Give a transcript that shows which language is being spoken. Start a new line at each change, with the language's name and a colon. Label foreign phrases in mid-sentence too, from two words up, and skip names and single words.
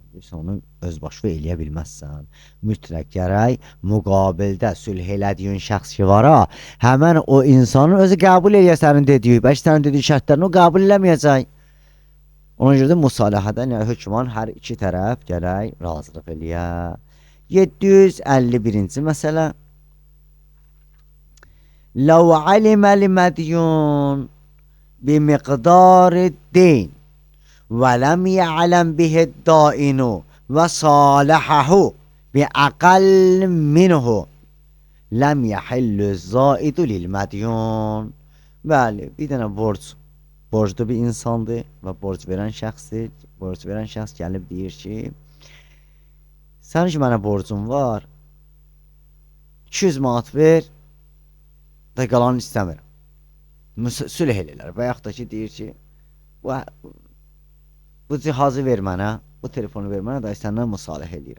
Azerbaijani: Onu özbaşına eləyə bilməzsən. Mütləq gərək müqabildə sülh elədiyin şəxs ki var ha, həmən o insanın özü qəbul eləyə sənin dediyi, bəlkə sənin dediyi şərtlərini o qəbul eləməyəcək. Ona görə də müsalihədən hökman hər iki tərəf gərək razılıq eləyə. 751-ci məsələ.
Arabic: لو علم المديون بمقدار الدين ولم يعلم به الدائن وصالحه بأقل منه لم يحل الزائد للمديون.
Azerbaijani: Bəli, bir dənə borclu bir insandır və borc verən şəxsdir. Borc verən şəxs gəlib deyir ki, sənin ki mənə borcun var, 200 manat ver, da qalanını istəmirəm. Sülh eləyirlər və yaxud da ki, deyir ki, bu cihazı ver mənə, bu telefonu ver mənə, da səndən müsalihə eləyirəm.